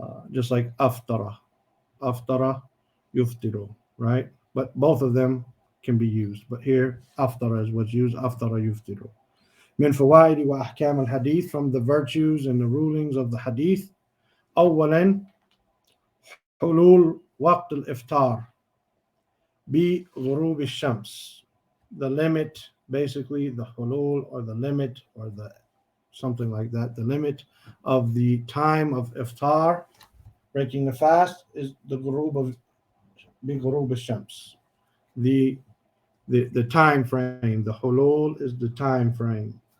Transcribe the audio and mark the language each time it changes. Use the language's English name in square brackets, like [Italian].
[English] Just like aftara yuftiru, right? But both of them can be used, but here aftara is what's used. Aftara yuftiru. [Arabic] من فوائد وأحكام الحديث, [English] from the virtues and the rulings of the hadith. [Arabic] أولا حلول وقت الإفطار بغروب الشمس. [English] The limit, basically the hulul, or the limit, or the something like that, the limit of the time of iftar, breaking the fast, is the ghurub al-shams. The time frame, the hulul is the time frame.